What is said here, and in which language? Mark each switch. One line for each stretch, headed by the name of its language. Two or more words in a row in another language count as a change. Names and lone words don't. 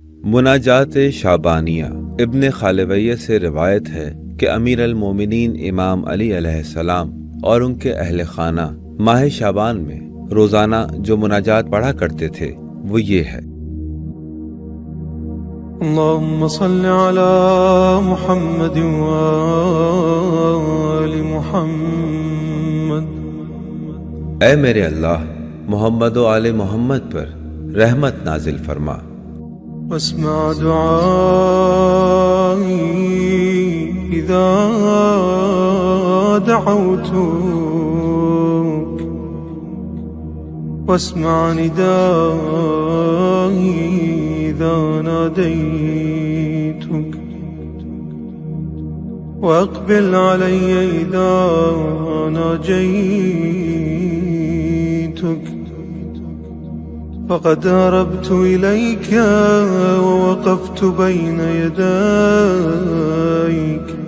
Urdu: مناجات شعبانیہ ابن خالویہ سے روایت ہے کہ امیر المومنین امام علی علیہ السلام اور ان کے اہل خانہ ماہ شعبان میں روزانہ جو مناجات پڑھا کرتے تھے وہ یہ ہے.
Arabic: اللهم صل على محمد وآل محمد.
Urdu: اے میرے اللہ، محمد و آل محمد پر رحمت نازل فرما.
Arabic: واسمع دعائي إذا دعوتك واسمع ندائي إذا ناديتك وأقبل علي إذا ناجيتك فقد هربت إليك ووقفت بين يديك